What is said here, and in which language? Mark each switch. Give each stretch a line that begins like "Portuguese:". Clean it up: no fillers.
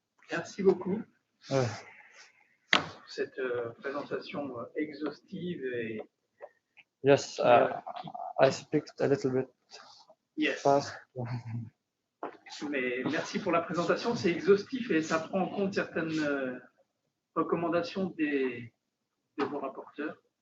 French: Merci beaucoup pour cette présentation exhaustive et
English: Yes, I speak a little bit fast.
French: Mais merci pour la présentation, c'est exhaustif et ça prend en compte certaines recommandations de vos rapporteurs.